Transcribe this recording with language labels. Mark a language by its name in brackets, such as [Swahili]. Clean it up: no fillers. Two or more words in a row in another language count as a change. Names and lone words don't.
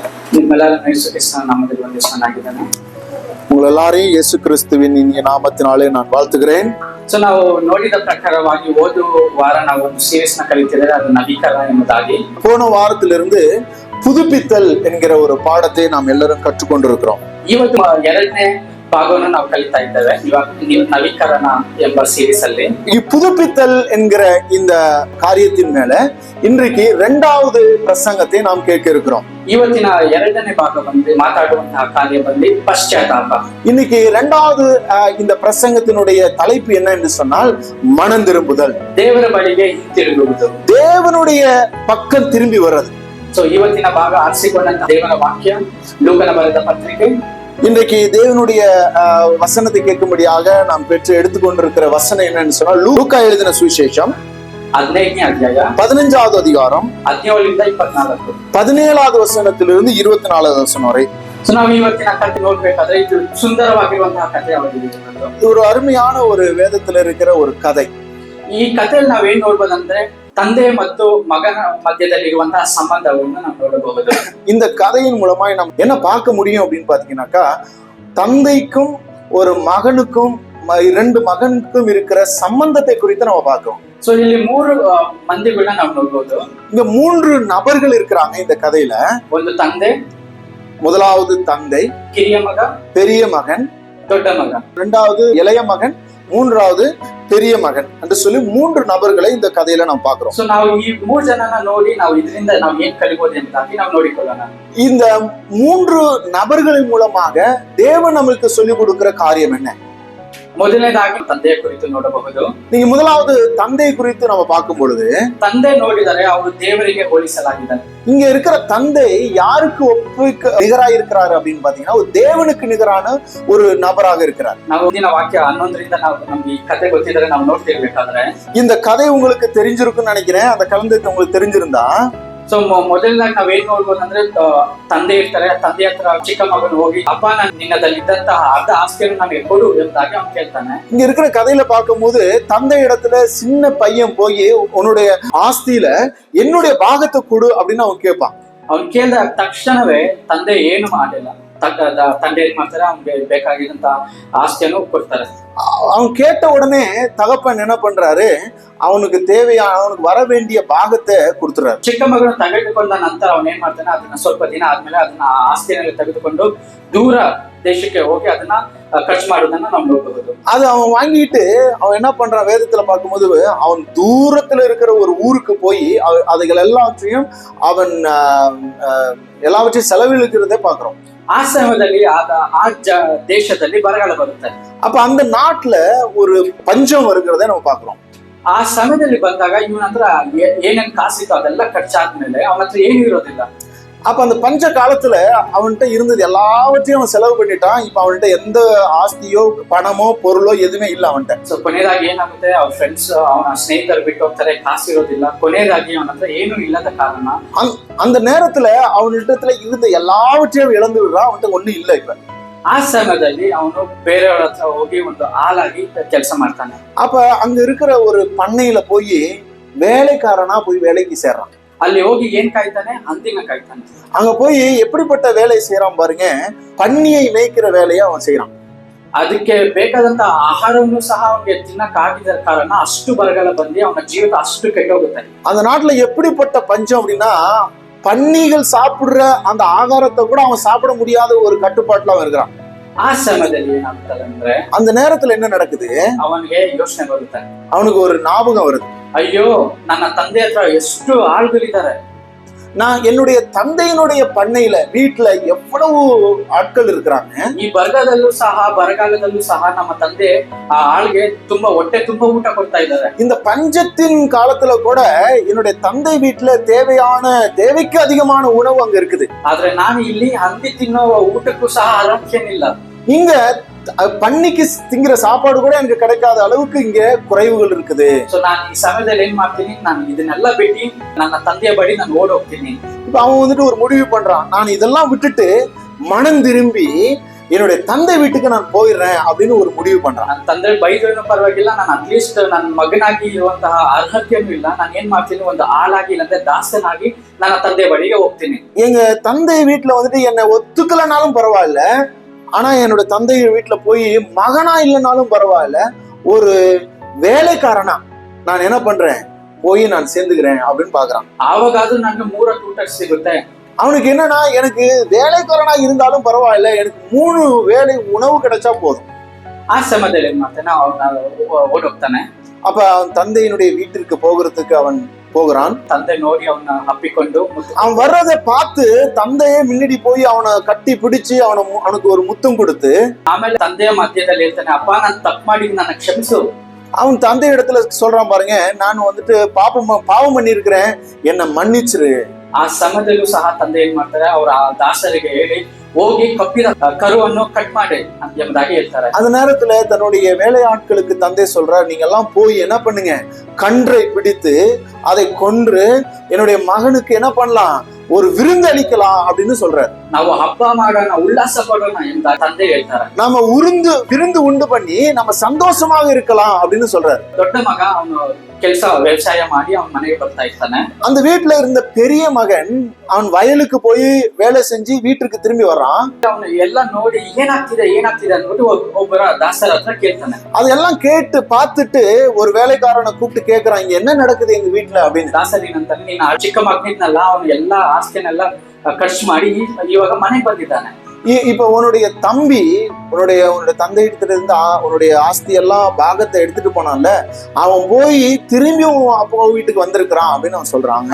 [Kannada] ನಿಮ್ಮೆಲ್ಲರನ್ನು [Tamil] உங்கள் எல்லாரையும் இயேசு கிறிஸ்துவின் இனிய நாமத்தினாலே நான் வாழ்த்துகிறேன். [Kannada] ಸೊ ನಾವು ನೋಡಿದ ಪ್ರಕಾರವಾಗಿ ಹೋದ ವಾರ ನಾವು ಒಂದು ಸೀರೀಸ್ ನ ಕಲಿತಿದ್ದೇವೆ, ಅದು ನವೀಕರಣ ಎಂಬುದಾಗಿ. [Tamil] போன வாரத்திலிருந்து புதுப்பித்தல் என்கிற ஒரு பாடத்தை நாம் எல்லாரும் கற்றுக்கொண்டிருக்கிறோம். [Kannada] ಇವತ್ತು ಎರಡನೇ ಭಾಗವನ್ನು ನಾವು ಕಲಿತಾ ಇದ್ದೇವೆ. ಇವಾಗ ನವೀಕರಣ ಎಂಬ ಸೀರೀಸ್ ಅಲ್ಲಿ [Tamil] ಈ புதுப்பித்தல் என்கிற இந்த காரியத்தின் மேல இன்றைக்கு இரண்டாவது பிரசங்கத்தை நாம் கேட்க இருக்கிறோம். [Kannada] ಇವತ್ತಿನ ಎರಡನೇ ಭಾಗ ಬಂದು ಮಾತಾಡುವಂತಹ ಕಾರ್ಯ ಬಂದು ಪಶ್ಚಾತ್ತಾಪ. [Tamil] இன்னைக்கு இரண்டாவது இந்த பிரசங்கத்தினுடைய தலைப்பு என்ன என்று சொன்னால் மனம் திரும்புதல், [Kannada] ದೇವರ ಬಳಿಗೆ ಹಿಂತಿರುಗುವುದು, [Tamil] தேவனுடைய பக்கம் திரும்பி வர்றது. [Kannada] ಸೊ ಇವತ್ತಿನ ಭಾಗ ಆರಿಸಿಕೊಂಡಂತಹ ದೇವರ ವಾಕ್ಯ ಲೂಕನ ಬರೆದ ಪತ್ರಿಕೆ. [Tamil] இன்றைக்கு தேவனுடைய வசனத்தை கேட்கும்படியாக நாம் பெற்று எடுத்துக்கொண்டிருக்கிற வசனம் என்னன்னு சொன்னா லூக்கா எழுதின சுவிசேஷம் [Kannada] 15ನೇ ಅಧ್ಯಾಯ [Tamil] 15வது அதிகாரம் [Kannada] 17ರಿಂದ 24, [Tamil] 17வது வசனத்திலிருந்து 24வது வசனம் வரை. [Kannada] ಸೊ ನಾವು ಇವತ್ತಿನ ಕಥೆ ನೋಡ್ಬೇಕಾದ್ರೆ ಇದು ಸುಂದರವಾಗಿರುವಂತಹ ಕಥೆ ಆಗಿದೆ. [Tamil] இது ஒரு அருமையான ஒரு வேதத்துல இருக்கிற ஒரு கதை. [Kannada] ಈ ಕಥೆಯಲ್ಲಿ ನಾವೇನ್ ನೋಡ್ಬೋದಂದ್ರೆ ತಂದೆ ಮತ್ತು ಮಗನ ಮಧ್ಯದಲ್ಲಿರುವಂತಹ ಸಂಬಂಧವನ್ನು ನಾವು ನೋಡಬಹುದು. [Tamil] இந்த கதையின் மூலமாய் நம்ம என்ன பார்க்க முடியும் அப்படின்னு பாத்தீங்கன்னாக்கா, தந்தைக்கும் ஒரு மகனுக்கும் இரண்டு மகனுக்கும் இருக்கிற சம்பந்தத்தை குறித்து நம்ம பார்க்கிறோம். [Kannada] ಸೊ ಇಲ್ಲಿ ಮೂರು ಮಂದಿಗಳನ್ನ ನಾವು ನೋಡ್ಬೋದು. [Tamil] இங்க மூன்று நபர்கள் இருக்கிறாங்க இந்த கதையில. [Kannada] ಒಂದು ತಂದೆ, [Tamil] முதலாவது தந்தை, [Kannada] ಕಿರಿಯ ಮಗ, [Tamil] பெரிய மகன், [Kannada] ದೊಡ್ಡ ಮಗ, [Tamil] இரண்டாவது இளைய மகன், மூன்றாவது பெரிய மகன் என்று சொல்லி மூன்று நபர்களை இந்த கதையில நாம் பார்க்கிறோம். [Kannada] ಸೊ ನಾವು ಈ ಮೂರು ಜನನ ನೋಡಿ ನಾವು ಇದರಿಂದ ನಾವು ಏನ್ ಕಲಿಬಹುದು ಎಂಬುದಾಗಿ ನಾವು ನೋಡಿಕೊಳ್ಳೋಣ. [Tamil] இந்த மூன்று நபர்களின் மூலமாக தேவன் நமக்கு சொல்லிக் கொடுக்கிற காரியம் என்ன? [Kannada] ಮೊದಲನೇದಾಗಿ ತಂದೆಯ ಕುರಿತು ನೋಡಬಹುದು. [Tamil] நீங்க முதலாவது தந்தை குறித்து நம்ம பார்க்கும் பொழுது, [Kannada] ತಂದೆ ನೋಡಿದರೆ ಅವರು ದೇವರಿಗೆ ಹೋಲಿಸಲಾಗಿದ್ದಾರೆ. [Tamil] இங்க இருக்கிற தந்தை யாருக்கு ஒப்புக்கு நிகராக இருக்கிறாரு அப்படின்னு பாத்தீங்கன்னா, ஒரு தேவனுக்கு நிகரான ஒரு நபராக இருக்கிறார். [Kannada] ನಾವು ಮುಂದಿನ ವಾಕ್ಯ 11ರಿಂದ ನಾವು ನಮ್ಗೆ ಈ ಕಥೆ ಗೊತ್ತಿದ್ರೆ ನಾವು ನೋಡ್ತಿರ್ಬೇಕಾದ್ರೆ, [Tamil] இந்த கதை உங்களுக்கு தெரிஞ்சிருக்குன்னு நினைக்கிறேன். அந்த கலந்து உங்களுக்கு தெரிஞ்சிருந்தா, [Kannada] ಸೊ ಮೊದಲನಾಗಿ ನಾವೇನ್ ನೋಡ್ಬೋದಂದ್ರೆ ತಂದೆ ಇರ್ತಾರೆ, ತಂದೆ ಹತ್ರ ಚಿಕ್ಕ ಮಗನು ಹೋಗಿ ಅಪ್ಪ ನಾನು ನಿನ್ನದಲ್ಲಿದ್ದಂತಹ ಅರ್ಧ ಆಸ್ತಿಯನ್ನು ನಮಗೆ ಕೊಡು ಎಂಬುದಾಗಿ ಅವ್ನು ಕೇಳ್ತಾನೆ. [Tamil] இங்க இருக்கிற கதையில பார்க்கும்போது தந்தை இடத்துல சின்ன பையன் போய் உன்னுடைய ஆஸ்தியில என்னுடைய பாகத்தை கொடு அப்படின்னு அவன் கேட்பான். [Kannada] ಅವ್ನು ಕೇಳಿದ ತಕ್ಷಣವೇ ತಂದೆ ಏನು ಮಾಡಿಲ್ಲ. ತಂದೆ ಏನ್ ಮಾಡ್ತಾರೆ, ಅವ್ನಿಗೆ ಬೇಕಾಗಿದ್ದಂತ ಆಸ್ತಿಯನ್ನು ಕೊಡ್ತಾರೆ. [Tamil] அவன் கேட்ட உடனே தகப்பன் என்ன பண்றாரு, அவனுக்கு தேவையான அவனுக்கு வர வேண்டிய பாகத்தை கொடுத்துறாரு. [Kannada] ಚಿಕ್ಕ ಮಗನು ತೆಗೆದುಕೊಂಡ ನಂತರ ಅವನ್ ಏನ್ ಮಾಡ್ತಾನೆ, ಅದನ್ನ ಸ್ವಲ್ಪ ದಿನ ಆದ್ಮೇಲೆ ಅದನ್ನ ಆಸ್ತಿಯನ್ನು ತೆಗೆದುಕೊಂಡು ದೂರ ದೇಶಕ್ಕೆ ಹೋಗಿ ಅದನ್ನ ಖರ್ಚು ಮಾಡೋದನ್ನ ನಾವು ನೋಡಬಹುದು. [Tamil] அது அவன் வாங்கிட்டு அவன் என்ன பண்றான், வேதத்துல பார்க்கும்போது அவன் தூரத்துல இருக்கிற ஒரு ஊருக்கு போய் அதுகள் எல்லாத்தையும் அவன் எல்லாவற்றையும் செலவிழுக்கிறதே பாக்குறோம். [Kannada] ಆ ಸಮಯದಲ್ಲಿ ಆ ದೇಶದಲ್ಲಿ ಬರಗಾಲ ಬರುತ್ತೆ. [Tamil] அப்ப அந்த நாட்டுல ஒரு பஞ்சம் வருகிறத நம்ம பாக்குறோம். [Kannada] ಆ ಸಮಯದಲ್ಲಿ ಬಂದಾಗ ಇವನ ಹತ್ರ ಏನೇನ್ ಕಾಸಿತ್ತು ಅದೆಲ್ಲ ಖರ್ಚಾದ್ಮೇಲೆ ಅವನ ಹತ್ರ ಏನು ಇರೋದಿಲ್ಲ. [Tamil] அப்ப அந்த பஞ்ச காலத்துல அவன்கிட்ட இருந்தது எல்லாவற்றையும் அவன் செலவு பண்ணிட்டான். இப்ப அவன்கிட்ட எந்த ஆஸ்தியோ பணமோ பொருளோ எதுவுமே ಇಲ್ಲ அவன்கிட்ட. [Kannada] ಸೊ ಕೊನೆಯದಾಗಿ ಏನಾಗುತ್ತೆ, ಅವ್ರ ಫ್ರೆಂಡ್ಸ್ ಅವನ ಸ್ನೇಹಿತರು ಬಿಟ್ಟು ಹೋಗ್ತಾರೆ, ಕಾಸಿರೋದಿಲ್ಲ. ಕೊನೆಯದಾಗಿ ಅವನ ಹತ್ರ ಏನು ಇಲ್ಲದ ಕಾರಣ [Tamil] அந்த நேரத்துல அவனிடத்துல இருந்த எல்லாவற்றையும் இழந்து விடுறான். அவன்கிட்ட ஒண்ணு இல்ல. இப்ப [Kannada] ಆ ಸಮಯದಲ್ಲಿ ಅವನು ಬೇರೆಯವ್ರ ಹತ್ರ ಹೋಗಿ ಒಂದು ஆளாಗಿ ಕೆಲಸ ಮಾಡ್ತಾನೆ. [Tamil] அப்ப அங்க இருக்கிற ஒரு பண்ணையில போய் வேலைக்காரனா போய் வேலைக்கு சேர்றான். [Kannada] ಅಲ್ಲಿ ಹೋಗಿ ಏನ್ ಕಾಯ್ತಾನೆ, ಹಂದಿನ ಕಾಯ್ತಾನೆ. [Tamil] அங்க போய் எப்படிப்பட்ட வேலை செய்யறான் பாருங்க, பன்னியை மேய்க்கிற வேலையை அவன் செய்யறான். [Kannada] ಅದಕ್ಕೆ ಬೇಕಾದಂತ ಆಹಾರವನ್ನು ಸಹ ಅವನಿಗೆ ತಿನ್ನಕ್ಕಾಗಿದ ಕಾರಣ ಅಷ್ಟು ಬರಗಾಲ ಬಂದು ಅವನ ಜೀವಿತ ಅಷ್ಟು ಕೆಟ್ಟೋಗುತ್ತೆ. [Tamil] அந்த நாட்டுல எப்படிப்பட்ட பஞ்சம் அப்படின்னா, பன்னிகள் சாப்பிடுற அந்த ஆகாரத்தை கூட அவன் சாப்பிட முடியாத ஒரு கட்டுப்பாட்டுல அவன் இருக்கிறான். [Kannada] ಆ ಸಮಯದಲ್ಲಿ ಏನಾಗ್ತದೆ ಅಂದ್ರೆ, [Tamil] அந்த நேரத்துல என்ன நடக்குது, [Kannada] ಅವನಿಗೆ ಯೋಚನೆ ಬರುತ್ತೆ. [Tamil] அவனுக்கு ஒரு ஞாபகம் வருது, [Kannada] ಅಯ್ಯೋ ನನ್ನ ತಂದೆ ಹತ್ರ ಎಷ್ಟು ಆಳುಗಳಿದ್ದಾರೆ, [Tamil] நான் என்னுடைய தந்தையினுடைய பண்ணையில வீட்டுல எவ்வளவு ஆட்கள் இருக்கிறாங்க. [Kannada] ಈ ಬರಗಾಲದಲ್ಲೂ ಸಹ ನಮ್ಮ ತಂದೆ ಆ ಆಳ್ಗೆ ತುಂಬಾ ಹೊಟ್ಟೆ ತುಂಬಾ ಊಟ ಕೊಡ್ತಾ ಇದ್ದಾರೆ. [Tamil] இந்த பஞ்சத்தின் காலத்துல கூட என்னுடைய தந்தை வீட்டுல தேவைக்கு அதிகமான உணவு அங்க இருக்குது. [Kannada] ಆದ್ರೆ ನಾನು ಇಲ್ಲಿ ಹಂದಿ ತಿನ್ನೋ ಊಟಕ್ಕೂ ಸಹ ಆರೋಗ್ಯನಿಲ್ಲ. [Tamil] இங்க பன்னிக்கு திங்கிற சாப்பாடு கூட எனக்கு கிடைக்காத அளவுக்கு இங்க குறைவுகள் இருக்குது. [Kannada] ಸೊ ನಾನು ಈ ಸಮಯದಲ್ಲಿ ಏನ್ ಮಾಡ್ತೀನಿ, ನಾನು ಇದನ್ನೆಲ್ಲ ಬಿಟ್ಟು ನನ್ನ ತಂದೆಯ ಬಳಿ ನಾನು ಓಡ್ ಹೋಗ್ತೀನಿ. [Tamil] இப்ப அவன் வந்துட்டு ஒரு முடிவு பண்றான், நான் இதெல்லாம் விட்டுட்டு மனம் திரும்பி என்னுடைய தந்தை வீட்டுக்கு நான் போயிடுறேன் அப்படின்னு ஒரு முடிவு பண்றான். [Kannada] ನನ್ನ ತಂದೆ ಬೈದ್ರೂ ಪರವಾಗಿಲ್ಲ, ನಾನು [English] at least [Kannada] ನನ್ನ ಮಗನಾಗಿ ಇರುವಂತಹ ಅರ್ಹತೆಯೂ ಇಲ್ಲ, ನಾನು ಏನ್ ಮಾಡ್ತೀನಿ, ಒಂದು ಆಳಾಗಿ ಇಲ್ಲಂದ್ರೆ ದಾಸನಾಗಿ ನನ್ನ ತಂದೆ ಬಳಿಗೆ ಹೋಗ್ತೀನಿ. [Tamil] எங்க தந்தை வீட்டுல வந்துட்டு என்னை ஒத்துக்கலனாலும் பரவாயில்ல, ஆனா என்னோட தந்தை வீட்டுல போய் மகனா இல்லைனாலும் பரவாயில்ல, ஒரு வேலைக்காரனா நான் என்ன பண்றேன், போய் நான் சேர்ந்துக்கிறேன் அப்படின்னு பாக்குறான். [Kannada] ಆವಾಗಾದ್ರೂ ನನಗೆ 3 ಊಟ ಸಿಗುತ್ತೆ. [Tamil] அவனுக்கு என்னன்னா, எனக்கு வேலைக்காரனா இருந்தாலும் பரவாயில்ல, எனக்கு 3 வேளை உணவு கிடைச்சா போதும். [Kannada] ಆ ಸಮಯದಲ್ಲಿ ಏನ್ ಮಾಡ್ತಾನೆ, ಅವನ ಓಡೋಗ್ತಾನೆ. [Tamil] அப்ப அவன் தந்தையினுடைய வீட்டிற்கு போகிறதுக்கு அவன் போகிறான். [Kannada] ತಂದೆ ನೋಡಿ ಅವನ ಅಪ್ಪಿಕೊಂಡು [Tamil] அவன் வர்றதை பார்த்து தந்தையே முன்னாடி போய் அவனை கட்டி பிடிச்சு அவனுக்கு ஒரு முத்தம் கொடுத்து, [Kannada] ಆಮೇಲೆ ತಂದೆಯ ಮಧ್ಯದಲ್ಲಿ ಹೇಳ್ತಾನೆ, ಅಪ್ಪ ನಾನು ತಪ್ಪು ಮಾಡಿ ನನ್ನ ಕ್ಷಮಿಸು. [Tamil] அவன் தந்தை இடத்துல சொல்றான், பாருங்க, நான் வந்துட்டு பாவம் பண்ணி இருக்கிறேன், என்னை மன்னிச்சிரு. [Kannada] ಆ ಸಮಯದಲ್ಲೂ ಸಹ ತಂದೆ ಏನ್ ಮಾಡ್ತಾರೆ, ಅವರ ದಾಸರಿಗೆ ಹೇಳಿ ಹೋಗಿ ಕಪ್ಪಿದ ಕರುವನ್ನು ಕಟ್ ಮಾಡಿ ಎಂಬುದಾಗಿ ಹೇಳ್ತಾರೆ. [Tamil] அந்த நேரத்துல தன்னுடைய வேலையாட்களுக்கு தந்தை சொல்றார், நீங்க எல்லாம் போய் என்ன பண்ணுங்க, கன்றை பிடித்து அதை கொன்று என்னுடைய மகனுக்கு என்ன பண்ணலாம், ஒரு விருந்து அளிக்கலாம் அப்படின்னு சொல்றாரு. [Kannada] ನಾವು ಹಬ್ಬ ಮಾಡೋಣ, ಉಲ್ಲಾಸ ಪಡೋಣ ಎಂಬ ತಂದೆ ಹೇಳ್ತಾರೆ. [Tamil] நாம விருந்து உண்டு பண்ணி நம்ம சந்தோஷமாக இருக்கலாம் அப்படின்னு சொல்றாரு. [Kannada] ದೊಡ್ಡ ಮಗ ಅವನು ವ್ಯವಸಾಯ ಮಾಡಿ ಅವನ ಮನೆಗೆ ಬರ್ತಾ ಇರ್ತಾನೆ. [Tamil] அந்த வீட்டுல இருந்த பெரிய மகன் அவன் வயலுக்கு போய் வேலை செஞ்சு வீட்டுக்கு திரும்பி வர்றான். [Kannada] ಅವನು ಎಲ್ಲ ನೋಡಿ ಏನಾಗ್ತಿದೆ ಅಂದ್ಬಿಟ್ಟು ಒಬ್ಬರ ದಾಸರ ಹತ್ರ ಕೇಳ್ತಾನೆ. [Tamil] அதெல்லாம் கேட்டு பார்த்துட்டு ஒரு வேலைக்காரனை கூப்பிட்டு கேட்கறான், இங்க என்ன நடக்குது எங்க வீட்டுல அப்படின்னு. [Kannada] ದಾಸರಿ ಏನಂತಾನೆ, ನೀನು ಚಿಕ್ಕ ಮಗನಿದ್ನಲ್ಲ, ಅವನು ಎಲ್ಲಾ ಆಸ್ತಿನೆಲ್ಲ ಖರ್ಚು ಮಾಡಿ ಇವಾಗ ಮನೆಗೆ ಬಂದಿದ್ದಾನೆ. [Tamil] இப்ப உன்னுடைய தம்பி உன்னுடைய தந்தை இடத்துல இருந்து உன்னுடைய ஆஸ்தி எல்லாம் பாகத்தை எடுத்துட்டு போனான்ல, அவன் போய் திரும்பியும் அப்பா வீட்டுக்கு வந்திருக்கிறான் அப்படின்னு அவன் சொல்றாங்க.